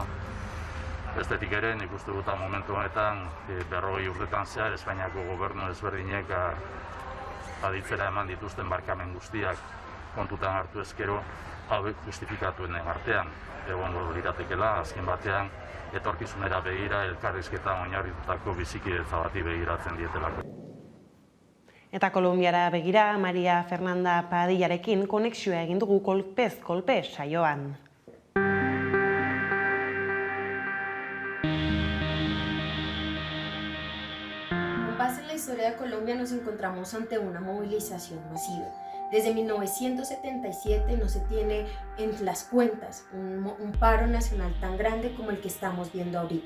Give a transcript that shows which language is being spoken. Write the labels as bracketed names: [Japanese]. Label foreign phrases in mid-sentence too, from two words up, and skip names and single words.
[Basque] Bestetik ere, nik uste dut momentu honetan 40 urtetan zehar Espainiako gobernu ezberdinek aditzera eman dituzten barkamen guztiak kontutan hartu ezkero hauek justifikatuenen artean egongo liratekeela, azken batean etorkizunera begira elkarrizketan oinarritutako bizikidetza bati begiratzen dietelako. Eta Kolonbiara begira, Maria Fernanda Padillarekin konexioa egin dugu kolpez kolpe saioan. [Spanish] Con base en la historia de Colombia nos encontramos ante una movilización masiva. Desde 1977 no se tiene en las cuentas un paro nacional tan grande como el que estamos viendo ahorita.